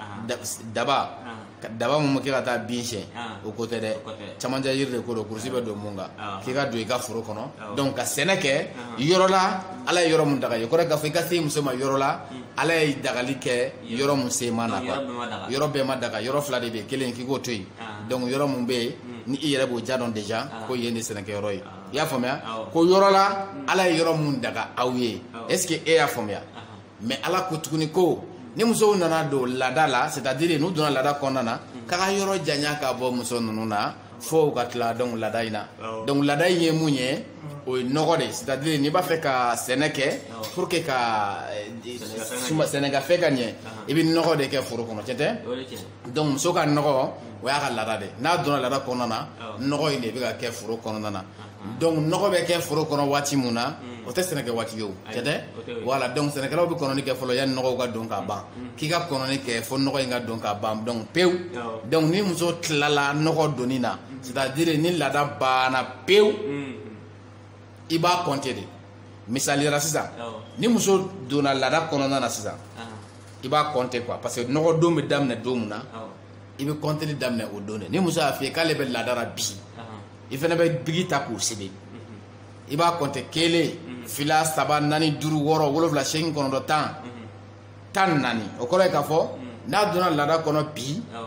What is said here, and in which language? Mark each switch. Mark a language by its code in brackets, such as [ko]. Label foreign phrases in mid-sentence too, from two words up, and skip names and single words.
[bm] daba mun kɛ ka taa bin siyɛn o ko tɛ dɛ camancɛ yiri de ko don kurusi bɛ don mun kan k'i ka don i ka foro kɔnɔ donc ka sɛnɛ kɛ yɔrɔ la ala ye yɔrɔ mun daga ye o kɔrɔ ye k'a fɔ i ka se i muso ma yɔrɔ la ala ye dagali kɛ yɔrɔ mun se ma na quoi yɔrɔ bɛɛ ma daga yɔrɔ fila de bɛ yen kelen k'i k'o to yen donc yɔrɔ mun bɛ yen ni i yɛrɛ b'o ja dɔn déjà ko yen de sɛnɛkɛyɔrɔ ye i y'a faamuya ko yɔrɔ la ala ye yɔrɔ mun daga aw ye [fr] est ce que [bm] e y'a faamuya mais ala ko tuguni ko ni musow nana don laada la [fr] c'est à dire [bm] n'u donna laada kɔnɔna na k'a ka yɔrɔ janya ka bɔ muso ninnu na fo u ka tila donc laada in na donc laada in ye mun ye o ye nɔgɔ de [fr] c'est à dire [bm] n'i b'a fɛ ka sɛnɛ kɛ [fr] pour que [bm] ka sɛnɛkɛfɛn ka ɲɛ i bɛ nɔgɔ de kɛ foro kɔnɔ tiɲɛ tɛ donc muso ka nɔgɔ o y'a ka laada de n'a donna laada kɔnɔna na nɔgɔ in de bɛ ka kɛ foro kɔnɔna na donc nɔgɔ bɛ kɛ foro kɔnɔ waati mun na o tɛ sɛnɛkɛ waati ye o tiɲɛ tɛ voilà donc sɛnɛkɛlaw bɛ kɔnɔni kɛ fɔlɔ yanni nɔgɔw ka don ka ban k'i ka kɔnɔni kɛ fo nɔgɔ in ka don ka ban donc pewu donc ni muso tilala nɔgɔ donni na [fr] c'est à dire [bm] ni laada banna pewu i b'a compter de misaliyara sisan ni muso donna laada kɔnɔna na sisan i b'a compter quoi [fr] parce que [bm] nɔgɔ don bɛ daminɛ don mun na i bɛ compter daminɛ o don de ni muso y'a f'i ye k'ale bɛ laada la bi i fana bɛ bigi ta k'o sɛbɛn i b'a compter kelen fila saba naani duuru wɔɔrɔ wolonwula seegin kɔnɔntɔn tan naani o kɔrɔ ye k'a fɔ n'a donna laada kɔnɔ bi